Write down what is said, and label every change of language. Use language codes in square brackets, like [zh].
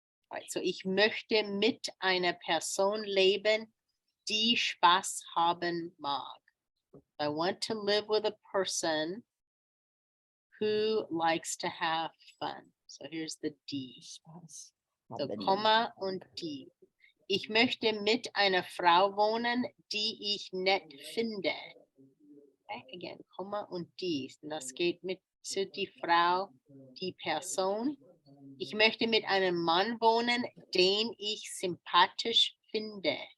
[en] All right, so [de] ich möchte mit einer Person leben, die Spaß haben mag. [en] I want to live with a person who likes to have fun. So here's the D. So [de] Komma und die. Ich möchte mit einer Frau wohnen, die ich nett finde. [en] Okay, again, [de] Komma und die. Das geht mit zu die Frau, die Person. Ich möchte mit einem Mann wohnen, den ich sympathisch finde.